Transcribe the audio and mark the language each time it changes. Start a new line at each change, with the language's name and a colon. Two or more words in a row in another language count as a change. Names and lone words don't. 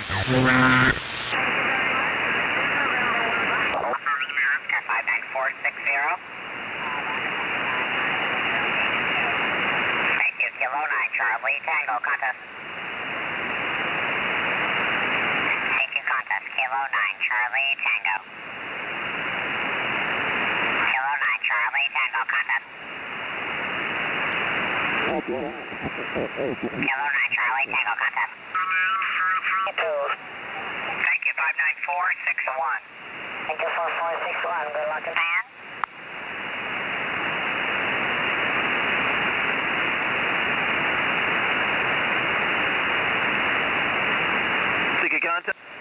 English: Oscar 59460. Thank you, Kilo 9 Charlie Tango contest. Thank you, contest, Kilo 9 Charlie Tango. Kilo 9 Charlie Tango contest. Kilo 9 Charlie Tango contest. Thank you, 59461. Thank you, 4461. Good luck in hand. Sticky contact.